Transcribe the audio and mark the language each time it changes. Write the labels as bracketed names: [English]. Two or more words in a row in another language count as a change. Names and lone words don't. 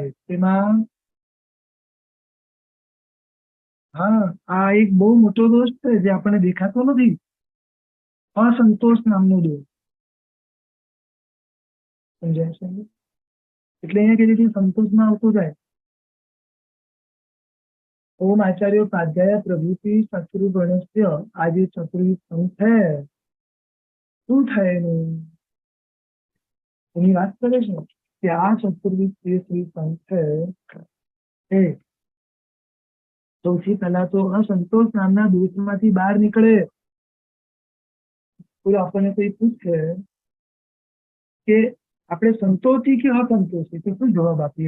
[Gujarati] તેમાં હા, આ એક બહુ મોટો દોષ છે જે આપણને દેખાતો નથી, અસંતોષ નામનો દોષ। સમજાય છે? એટલે અહીંયા કીધું કે સંતોષમાં આવતો જાય। [Sanskrit] ओम आचार्य उपाध्याय प्रभृति शत्रुगणस्य आज चतुर्विध संघ है [Gujarati] શું થાય એની વાત કરે છે કે આ ચતુર્વિધ જે શ્રી સંઘ છે એ સૌથી પહેલા તો અસંતોષ નામના દોષમાંથી બહાર નીકળે। કોઈ આપણને કોઈ પૂછે કે આપણે સંતોષી કે અસંતોષી, તો શું જવાબ આપીએ?